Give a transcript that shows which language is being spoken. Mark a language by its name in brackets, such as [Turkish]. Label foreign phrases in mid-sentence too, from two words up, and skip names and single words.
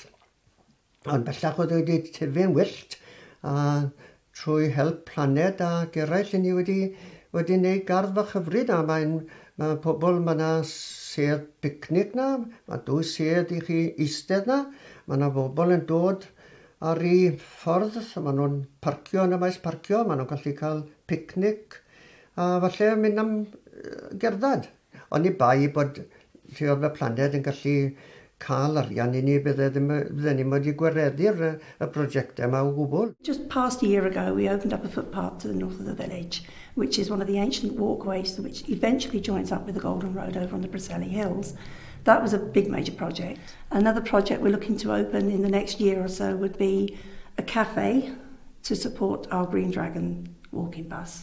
[Welsh] Ond bellach oedd wedi tyfu'n wyllt, a trwy help PLANED ac eraill ni wedi wneud gardd fach hyfryd, a mae pobl, mae yna sedd picnic na, mae 2 sedd i chi eistedd na, mae yna bobl yn dod ar ei ffordd, mae nhw'n parcio yn y maes parcio, mae nhw'n gallu cael picnic, a falle mynd am gerdded. Ond i bai bod lle oedd y PLANED yn gallu cael arian i ni, bydden ni wedi gwareddu'r prosiectau yma o gwbl. [English] Just past a year ago, we opened up a footpath to the north of the village, which is one of the ancient walkways which eventually joins up with the Golden Road over on the Brisselli Hills. That was a big major project. Another project we're looking to open in the next year or so would be a cafe to support our Green Dragon walking bus.